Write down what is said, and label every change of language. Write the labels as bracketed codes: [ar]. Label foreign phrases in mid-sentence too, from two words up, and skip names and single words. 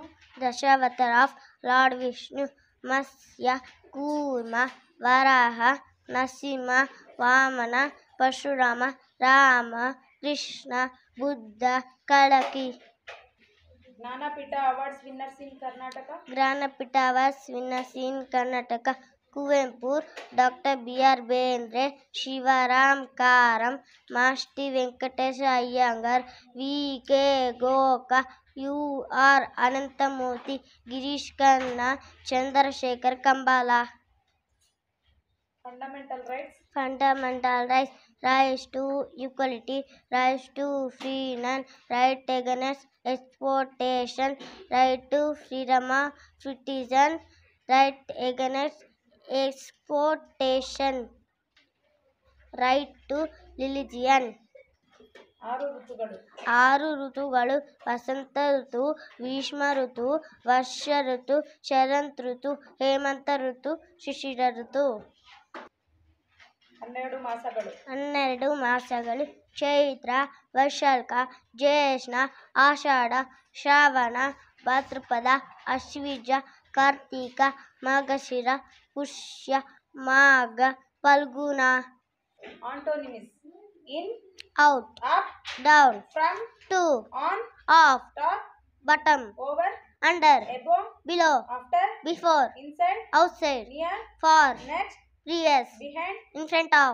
[en] Dashavatara of Lord Vishnu: Matsya, Kurma, Varaha, Narasimha, Vamana, Parshurama, Rama, Krishna, Buddha, Kalaki. Gnanapita Awards winners in Karnataka. Gnanapita Awards winners in Karnataka: Kuvempu, Dr. B.R. Bendre, Shivaram Karam, Masti Venkatesha Iyengar, V.K. Goka, U.R. Anantamurthy, Girish Khanna, Chandrasekhar Kambala. Fundamental rights. Fundamental rights, rights to equality, rights to freedom, right against exploitation, right to freedom of citizen, right against exploitation, right to religion. [kn] 6 ಋತುಗಳು. 6 ಋತುಗಳು: ವಸಂತ ಋತು, ಗ್ರೀಷ್ಮ ಋತು, ವರ್ಷ ಋತು, ಶರತ್ ಋತು, ಹೇಮಂತ ಋತು, ಶಿಶಿರ ಋತು. 12 ಮಾಸಗಳು. 12 ಮಾಸಗಳು: ಚೈತ್ರ, ವೈಶಾಖ, ಜ್ಯೇಷ್ಠ, ಆಷಾಢ, ಶ್ರಾವಣ, ಭಾದ್ರಪದ, ಆಶ್ವೀಜ, ಕಾರ್ತೀಕ, ಮಾರ್ಗಶಿರ, ಪುಷ್ಯ, ಮಾಘ, ಫಲ್ಗುಣ. [en] Antonyms: in, out, up, down, from, to, on, off, top, bottom, over, under, above, below, after, before, inside, outside, near, far, next, previous, behind, in front of,